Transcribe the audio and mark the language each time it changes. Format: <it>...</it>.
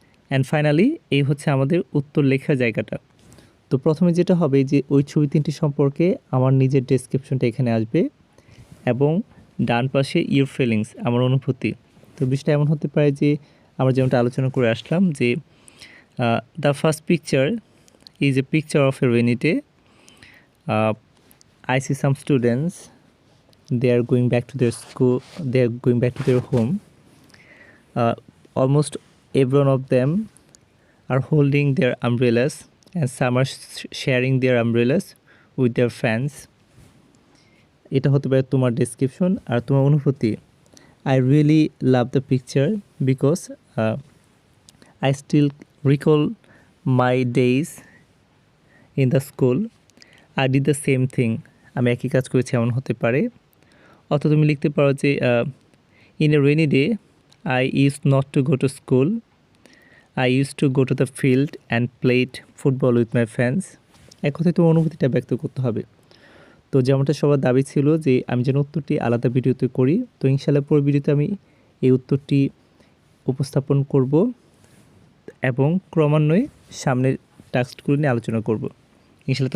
<bn>And finally এই হচ্ছে আমাদের উত্তর লেখার জায়গাটা। তো প্রথমে যেটা হবে যে ওই ছবি তিনটি সম্পর্কে আমার নিজের ডেসক্রিপশনটা এখানে আসবে এবং ডান পাশে</bn> <en>your feelings,</en> <bn>আমার অনুভূতি। তো বিষয়টা এমন হতে পারে যে আমরা যেমনটা আলোচনা করে আসলাম যে</bn> <en>The first picture is a picture of a rainy day. I see some students they are going back to their school, they are going back to their home. Almost every one of them are holding their umbrellas, and some are sharing their umbrellas with their fans.</en> <bn>এটা হতে পারে তোমার description আর তোমার অনুভূতি।</bn> <en>I really love the picture because I still recall my days in the school. I did the same thing.</en> <bn>আমি একই কাজ করেছি এমন হতে পারে। অথবা তুমি লিখতে পারো যে</bn> <en>in a rainy day I used not to go to school. I used to go to the field and played football with my friends.</en> <bn>এক কথায় তোমার অনুভূতিটা ব্যক্ত করতে হবে। তো যেমনটা সবার দাবি ছিল যে আমি যেন উত্তরটি আলাদা ভিডিওতে করি, তো ইনশাআল্লাহ পরের ভিডিওতে আমি এই উত্তরটি উপস্থাপন করব এবং ক্রমান্বয়ে সামনের টাস্কগুলো নিয়ে আলোচনা করব ইনশাআল্লাহ।</bn>